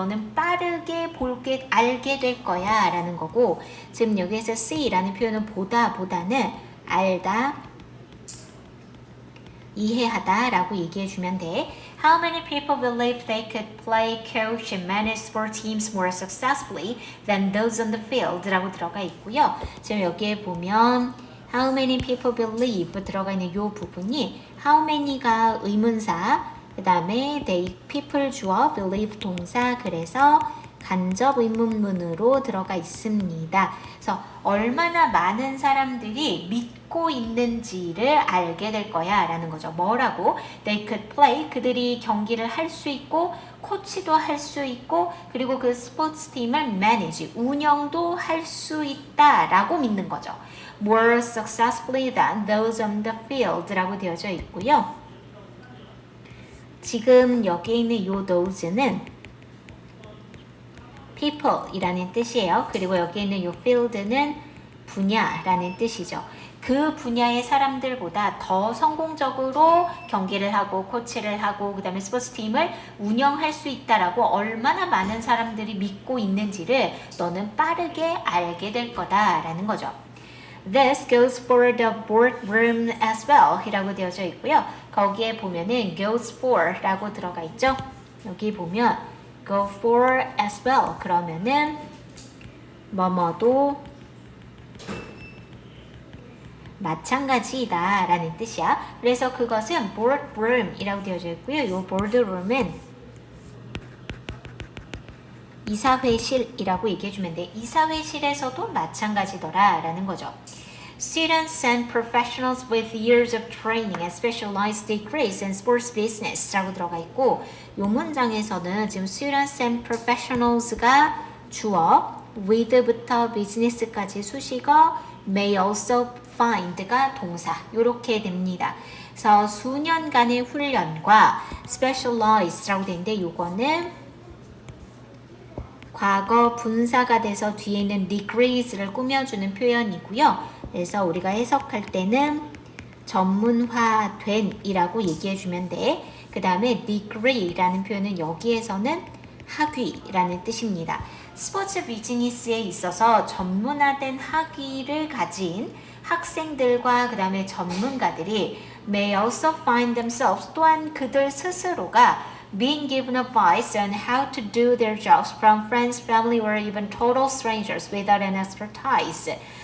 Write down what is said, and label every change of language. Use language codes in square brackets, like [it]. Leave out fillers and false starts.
[ko] 너는 빠르게 알게 될 거야 라는 거고 지금 여기에서 see라는 표현은 보다보다는 알다, 이해하다 라고 얘기해 주면 돼. [en] How many people believe they could play, coach, and manage sport teams more successfully than those on the field? [ko] 라고 들어가 있고요. 지금 여기에 보면 [en] How many people believe [ko] 들어가 있는 이 부분이 How many가 의문사 그 다음에 they people 주어 believe 동사 그래서 간접 의문문으로 들어가 있습니다. 그래서 얼마나 많은 사람들이 믿고 있는지를 알게 될 거야 라는 거죠. 뭐라고? [en] They could play [ko] 그들이 경기를 할 수 있고 코치도 할 수 있고 그리고 그 스포츠 팀을 manage 운영도 할 수 있다 라고 믿는 거죠. [en] More successfully than those on the field [ko] 라고 되어져 있고요. 지금 여기에 있는 요 those는 people 이라는 뜻이에요. 그리고 여기 있는 이 field는 분야라는 뜻이죠. 그 분야의 사람들보다 더 성공적으로 경기를 하고 코치를 하고 그 다음에 스포츠팀을 운영할 수 있다라고 얼마나 많은 사람들이 믿고 있는지를 너는 빠르게 알게 될 거다라는 거죠. [en] This goes for the boardroom as well [ko] 이라고 되어져 있고요. 거기에 보면은 goes for 라고 들어가 있죠. 여기 보면 go for as well 그러면은 뭐뭐도 마찬가지다 라는 뜻이야. 그래서 그것은 boardroom 이라고 되어져 있고요. 이 boardroom은 이사회실이라고 얘기해주면 돼. 이사회실에서도 마찬가지더라 라는 거죠. [en] Students and professionals with years of training and specialized degrees in sports business [ko] 라고 들어가 있고 이 문장에서는 지금 students and professionals가 주어 with부터 business까지 수식어 may also find가 동사 이렇게 됩니다. 그래서 수년간의 훈련과 specialized라고 되는데 이거는 과거 분사가 돼서 뒤에 있는 degrees를 꾸며주는 표현이고요. 그래서 우리가 해석할 때는 전문화된 이라고 얘기해주면 돼. 그 다음에 degree라는 표현은 여기에서는 학위라는 뜻입니다. 스포츠 비즈니스에 있어서 전문화된 학위를 가진 학생들과 그 다음에 전문가들이 may also find themselves 또한 그들 스스로가 [en] being given advice on how to do their jobs from friends, family, or even total strangers without an expertise.